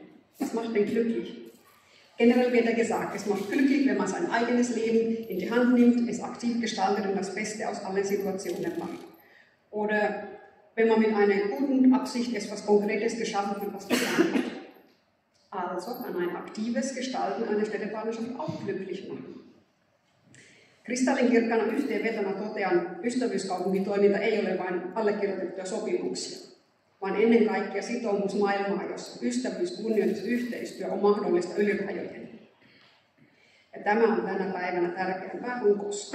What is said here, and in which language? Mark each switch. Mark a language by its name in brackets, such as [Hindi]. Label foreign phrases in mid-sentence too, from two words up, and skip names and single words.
[German] Was macht denn glücklich? Generell wird gesagt, es macht glücklich, wenn man sein eigenes Leben in die Hand nimmt, es aktiv gestaltet und das Beste aus allen Situationen macht. Oder wenn man mit einer guten Absicht etwas Konkretes geschaffen hat, was geplant hat. Also kann ein aktives Gestalten einer Städtepartnerschaft auch glücklich machen. [Finnish] Kristallinkirkkana yhteenvetona totean, ystävyyskaupunkitoiminta ei ole vain allekirjoitettuja sopimuksia, vaan ennen kaikkea sitoumus maailmaa, jossa ystävyys, kunnioitus ja yhteistyö on mahdollista yli rajojen. Ja tämä on tänä päivänä tärkeämpää kuin koskaan.